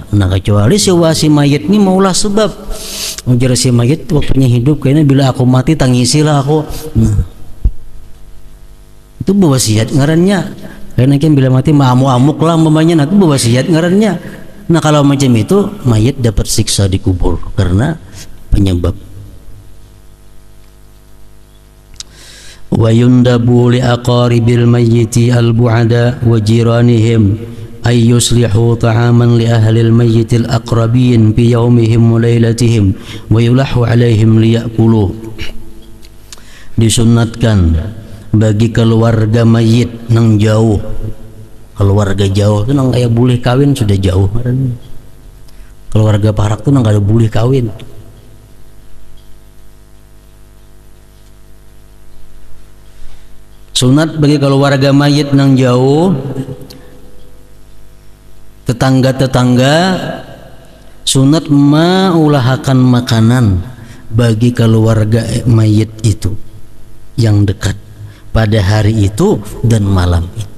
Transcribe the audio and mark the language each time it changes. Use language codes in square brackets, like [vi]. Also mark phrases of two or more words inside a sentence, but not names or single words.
[bjn] Nah kecuali si mayit ini maulah sebab. Ujar si mayit waktunya hidup kayaknya bila aku mati tangisilah aku. Nah, itu berwasiat ngarannya. Karena kan bila mati amuk-amuk lah umpamanya, nah itu berwasiat ngarannya. Nah kalau macam itu mayit dapat siksa di kubur karena penyebab. [ar] ويندب لأقارب الميت الأباعد وجيرانهم أن يصلحوا طعاما لأهل الميت الأقربين في يومهم وليلتهم ويلحوا عليهم ليأكلوا. [bjn] Disunatkan bagi keluarga mayit nang jauh, keluarga jauh itu nang kayak boleh kawin sudah jauh. Keluarga parak itu nang kada boleh kawin. Sunat bagi keluarga mayit nang jauh, tetangga-tetangga, sunat maulahakan makanan bagi keluarga mayit itu yang dekat pada hari itu dan malam itu.